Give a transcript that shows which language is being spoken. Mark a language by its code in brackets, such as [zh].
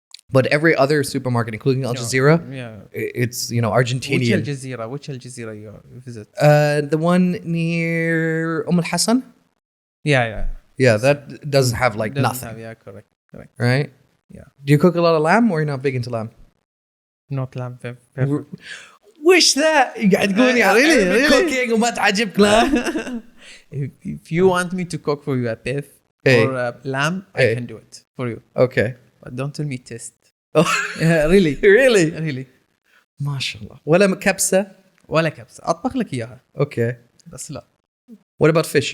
[en] But every other supermarket, including Al Jazeera, it's Which Argentinian. Which Al Jazeera you visit? The one near Al Hassan. Yeah, that doesn't have like nothing. Correct. Right? Yeah. Do you cook a lot of lamb, or you're not big into lamb? Not lamb. [ar] وش ذا قاعد تقولي [en] really cooking [ar] وما تعجبك lamb. [en] If you want me to cook for you a beef or lamb, I can do it for you. Okay. But don't tell me taste. Oh, really. [ar] ما شاء الله. ولا كبسة؟ ولا كبسة. أطبخ لك إياها. [en] Okay. [ar] بس لا. [en] What about fish?